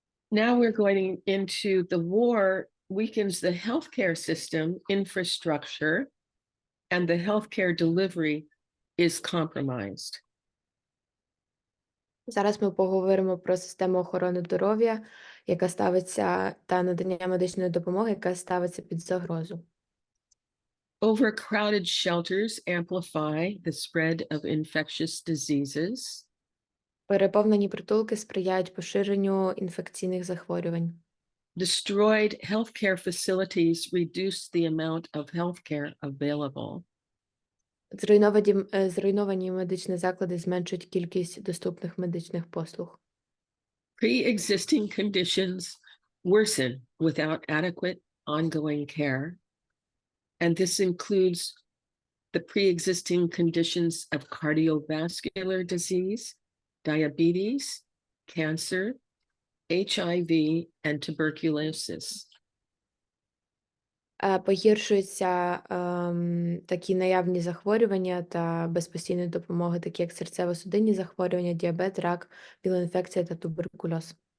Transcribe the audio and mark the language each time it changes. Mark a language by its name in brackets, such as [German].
[English] Now we're going into the war weakens the healthcare system infrastructure, and the healthcare delivery is compromised. [Ukrainian] Зараз ми поговоримо про систему охорони здоров'я, яка ставиться, та надання медичної допомоги, яка ставиться під загрозу. [English] Overcrowded shelters amplify the spread of infectious diseases. [Ukrainian] Переповнені притулки сприяють поширенню інфекційних захворювань. [English] Destroyed healthcare facilities reduce the amount of healthcare available. [Ukrainian] Зруйновані медичні заклади зменшують кількість доступних медичних послуг. [English] Pre-existing conditions worsen without adequate ongoing care, and this includes the pre-existing conditions of cardiovascular disease, diabetes, cancer, HIV, and tuberculosis. [Ukrainian] Погіршуються такі наявні захворювання та без постійної допомоги, такі як серцево-судинні захворювання, діабет, рак, віл-інфекція та туберкульоз.